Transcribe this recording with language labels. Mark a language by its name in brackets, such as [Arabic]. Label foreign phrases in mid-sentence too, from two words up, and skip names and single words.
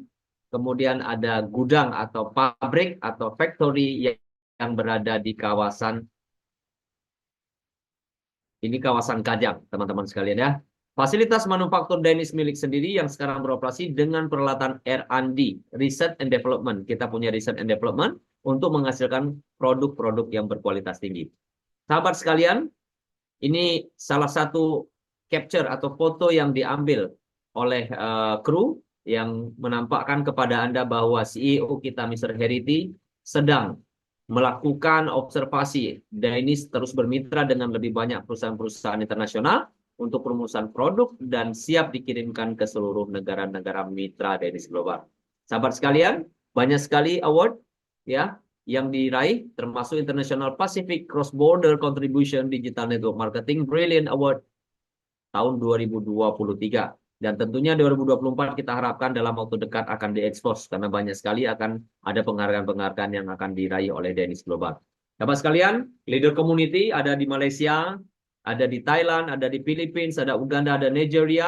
[Indonesian] Kemudian ada gudang atau pabrik atau factory yang berada di kawasan Kajang, teman-teman sekalian ya. Fasilitas manufaktur Dainis milik sendiri yang sekarang beroperasi dengan peralatan R&D, [English] Research and Development. [Indonesian] Kita punya [English] Research and Development [Indonesian] untuk menghasilkan produk-produk yang berkualitas tinggi. Sahabat sekalian, ini salah satu capture atau foto yang diambil oleh kru yang menampakkan kepada Anda bahwa CEO kita, Mr. Herity, sedang melakukan observasi. Dainis terus bermitra dengan lebih banyak perusahaan-perusahaan internasional untuk perumusan produk dan siap dikirimkan ke seluruh negara-negara mitra Dainis Global. Sahabat sekalian, banyak sekali award ya yang diraih, termasuk International Pacific Cross Border Contribution Digital Network Marketing Brilliant Award tahun 2023. Dan tentunya 2024 kita harapkan dalam waktu dekat akan diekspos karena banyak sekali akan ada penghargaan-penghargaan yang akan diraih oleh Danish Global. Sahabat sekalian, [English] leader community [Indonesian] ada di Malaysia, ada di Thailand, ada di Philippines, ada Uganda, ada Nigeria.